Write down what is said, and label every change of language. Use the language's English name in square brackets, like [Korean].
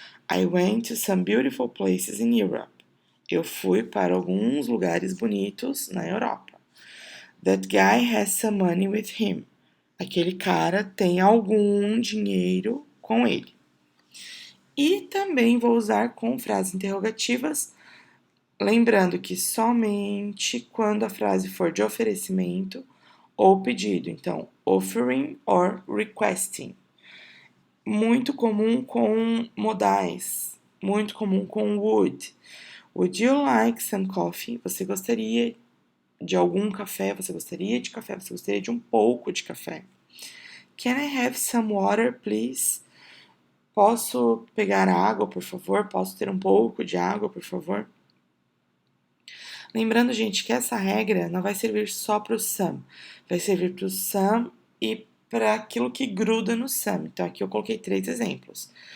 [English] I went to some beautiful places in Europe. [Portuguese] Eu fui para alguns lugares bonitos na Europa. [English] That guy has some money with him. [Portuguese] Aquele cara tem algum dinheiro com ele. E também vou usar com frases interrogativas, lembrando que somente quando a frase for de oferecimento ou pedido. Então, [English] offering or requesting. [Portuguese] Muito comum com modais. Muito comum com would. [English] Would you like some coffee? [Portuguese] Você gostaria de algum café? Você gostaria de café? Você gostaria de um pouco de café? [English] Can I have some water, please? [Portuguese] Posso pegar água, por favor? Posso ter um pouco de água, por favor? Lembrando, gente, que essa regra não vai servir só para o some. Vai servir para o some e para aquilo que gruda no some. Então, aqui eu coloquei 3 exemplos.